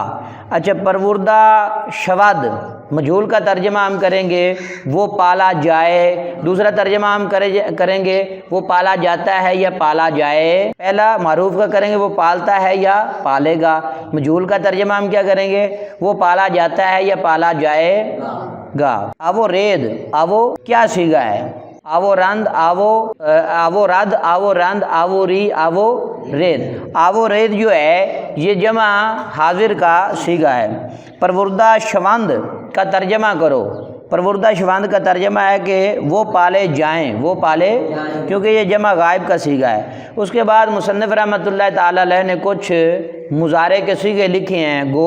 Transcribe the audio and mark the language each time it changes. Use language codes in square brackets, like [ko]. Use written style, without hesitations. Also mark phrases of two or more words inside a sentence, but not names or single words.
[ur] اچھا، [fa] پروردہ شود [ur] مجہول کا ترجمہ ہم کریں گے وہ پالا جائے، دوسرا ترجمہ ہم کریں گے وہ پالا جاتا ہے یا پالا جائے۔ پہلا معروف کا کریں گے وہ پالتا ہے یا پالے گا، مجہول کا ترجمہ ہم کیا کریں گے؟ وہ پالا جاتا ہے یا پالا جائے گا۔ آو رید، آو کیا صیغہ ہے؟ [fa] آو رند، آو رد، آو رند، آو ری، آو رید۔ آو رید [ur] جو ہے یہ جمع حاضر کا صیغہ ہے۔ [fa] پروردہ شوند [ur] کا ترجمہ کرو۔ [fa] پروردہ شوند [ur] کا ترجمہ ہے کہ وہ پالے جائیں، وہ پالے، کیونکہ یہ جمع غائب کا صیغہ ہے۔ اس کے بعد مصنف رحمۃ اللہ تعالی علیہ نے کچھ مضارع کے صیغے لکھے ہیں۔